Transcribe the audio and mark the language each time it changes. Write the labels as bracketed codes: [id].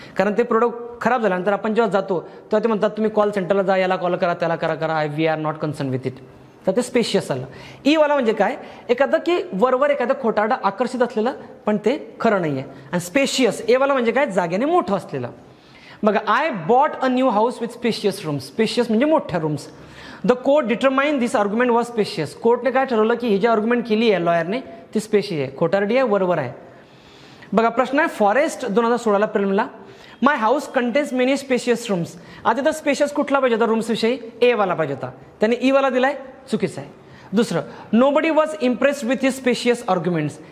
[mr] कारण ते प्रोडक्ट खराब झाल्यानंतर आपण जेव्हा जातो तेव्हा ते म्हणतात तुम्ही कॉल सेंटरला जा, याला कॉल करा, त्याला करा, [en] We are not concern with it. [mr] तर ते स्पेशियस आलं. ई वाला म्हणजे काय, एखादं की वरवर एखादं खोटारडं आकर्षित असलेलं पण ते खरं नाही आहे. आणि स्पेशियस ए वाला म्हणजे काय, जागेने मोठं असलेलं. बघा [en] I bought a new house with spacious rooms. [mr] Spacious म्हणजे मोठ्या rooms. [en] The court determine this argument was spacious. [mr] कोर्टने काय ठरवलं की ही जी आर्ग्युमेंट केली आहे लॉयरने ती स्पेशियस आहे, खोटारडी आहे, वरवर आहे. बघा प्रश्न आहे फॉरेस्ट 2016ला प्रिलिमला, [en] My house contains many spacious rooms. [mr] आता तर स्पेशियस कुठला पाहिजे होता रूम्सविषयी, ए वाला पाहिजे होता, त्याने ई वाला दिलाय, चुकीचं आहे. [en] दुसरं, nobody was impressed with his spacious arguments.